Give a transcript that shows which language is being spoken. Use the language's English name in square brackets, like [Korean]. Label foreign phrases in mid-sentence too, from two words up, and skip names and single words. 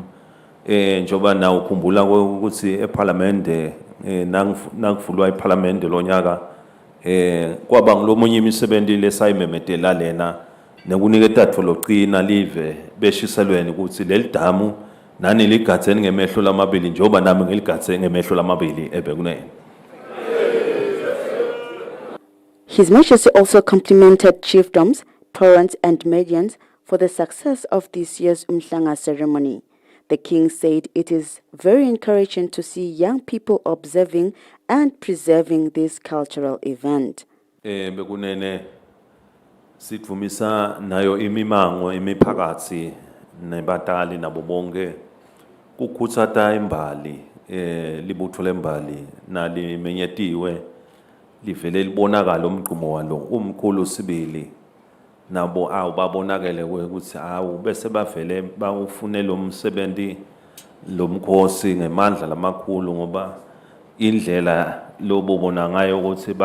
[Swati] njengoba na ukhumbula ukuthi eParliamentary nakuvulwa eParliamentary lonyaka kwaba ngilomunye imisebenzi lesayimemetela lena nekunika tatfo loqina live beshiselweni ukuthi lelidamu nani ligatseni ngemehlo lamabili njengoba nami ngiligatse ngemehlo lamabili ebekunene. [English] His Majesty also complimented chiefdoms, torrents and medians for the success of this year's Umhlanga ceremony. The King said it is very encouraging to see young people observing and preserving this cultural event. [Swati] Bekunene sithumisa nayo imimango imiphakathi nebatali nabo bonke ukukhuthata imbali libutho lembali nalimenyetiwe livele libonakala umgqumo walo umkhulu sibili nabo awubabonakele ukuthi awu bese bavele bawufunela umsebenzi lomkhosi ngemandla lamakhulu ngoba indlela lobubona ngayo ukuthi